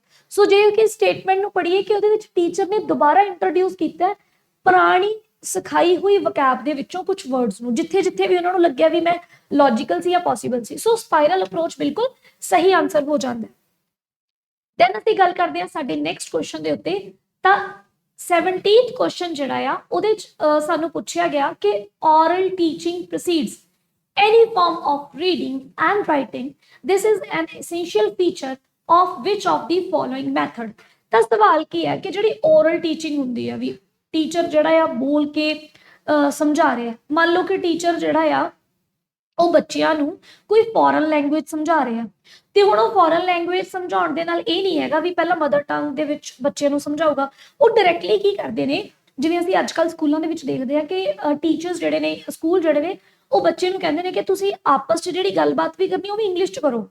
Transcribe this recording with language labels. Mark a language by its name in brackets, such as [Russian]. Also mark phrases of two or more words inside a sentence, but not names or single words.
[Punjabi] ਸੋ ਜੇ ਕਿ ਸਟੇਟਮੈਂਟ ਨੂੰ ਪੜ੍ਹੀਏ ਕਿ ਉਹਦੇ ਵਿੱਚ ਟੀਚਰ ਨੇ ਦੁਬਾਰਾ ਇੰਟਰੋਡਿਊਸ ਕੀਤਾ ਪੁਰਾਣੀ ਸਿਖਾਈ ਹੋਈ ਵਕੈਬ ਦੇ ਵਿੱਚੋਂ ਕੁਝ ਵਰਡਸ ਨੂੰ, ਜਿੱਥੇ ਵੀ ਉਹਨਾਂ ਨੂੰ ਲੱਗਿਆ ਵੀ ਮੈਂ ਲੌਜੀਕਲ ਸੀ ਜਾਂ ਪੋਸੀਬਲ ਸੀ। ਸੋ [English] spiral approach [Punjabi] ਬਿਲਕੁਲ ਸਹੀ ਆਨਸਰ ਹੋ ਜਾਂਦਾ। ਦੈਨ ਅਸੀਂ ਗੱਲ ਕਰਦੇ ਹਾਂ ਸਾਡੇ [English] next question [Punjabi] ਦੇ ਉੱਤੇ। ਤਾਂ 17th ਕੁਐਸਚਨ ਜਿਹੜਾ ਆ ਉਹਦੇ ਚ ਸਾਨੂੰ ਪੁੱਛਿਆ ਗਿਆ ਕਿ [English] oral teaching precedes any form of reading and writing. This is an essential feature of which of the following method? [Punjabi] ਤਾਂ ਸਵਾਲ ਕੀ ਹੈ ਕਿ ਜਿਹੜੀ [English] oral teaching [Punjabi] ਹੁੰਦੀ ਆ, ਵੀ ਟੀਚਰ ਜਿਹੜਾ ਆ ਬੋਲ ਕੇ ਸਮਝਾ ਰਿਹਾ। ਮੰਨ ਲਓ ਕਿ ਟੀਚਰ ਜਿਹੜਾ ਆ ਉਹ ਬੱਚਿਆਂ ਨੂੰ ਕੋਈ [English] foreign language [Punjabi] ਸਮਝਾ ਰਿਹਾ, ਤੇ ਹੁਣ ਉਹ [English] foreign language [Punjabi] ਸਮਝਾਉਣ ਦੇ ਨਾਲ ਇਹ ਨਹੀਂ ਹੈਗਾ ਵੀ ਪਹਿਲਾਂ [English] mother tongue [Punjabi] ਦੇ ਵਿੱਚ ਬੱਚੇ ਨੂੰ ਸਮਝਾਊਗਾ। ਉਹ ਡਾਇਰੈਕਟਲੀ ਕੀ ਕਰਦੇ ਨੇ, ਜਿਵੇਂ ਅਸੀਂ ਅੱਜ ਕੱਲ੍ਹ ਸਕੂਲਾਂ ਦੇ ਵਿੱਚ ਦੇਖਦੇ ਆ ਕਿ ਟੀਚਰਸ ਜਿਹੜੇ ਨੇ, ਸਕੂਲ ਜਿਹੜੇ ਨੇ, ਉਹ ਬੱਚੇ ਨੂੰ ਕਹਿੰਦੇ ਨੇ ਕਿ ਤੁਸੀਂ ਆਪਸ 'ਚ ਜਿਹੜੀ ਗੱਲਬਾਤ ਵੀ ਕਰਨੀ ਉਹ ਵੀ ਇੰਗਲਿਸ਼ 'ਚ ਕਰੋ।